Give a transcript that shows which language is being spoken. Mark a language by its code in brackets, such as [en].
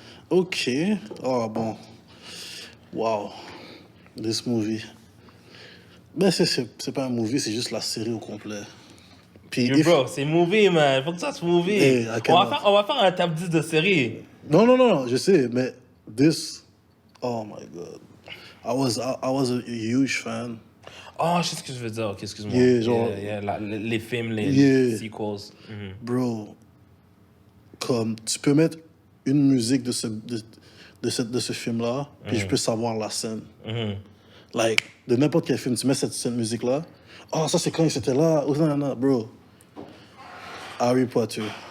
[en] OK. [fr] Oh, bon. [en] Wow. This movie. [fr] Ben, c'est pas un movie, c'est juste la série au complet. Puis, bro, c'est movie, man. Faut que ça soit movie. Hey, on va faire un top 10 de série. Non, je sais, mais [en] this... Oh, my God. I was a huge fan. [fr] Oh, je sais ce que je veux dire. Ok, excuse-moi. [en] Yeah, genre- [fr] Les films, les [en] Yeah. sequels. Mhm. [fr] Bro, comme tu peux mettre une musique de ce film-là, puis je peux savoir la scène. [en] Like, [fr] de n'importe quel film, tu mets cette musique-là. Oh, ça c'est quand il était là. Oh, non, non, bro. Harry Potter.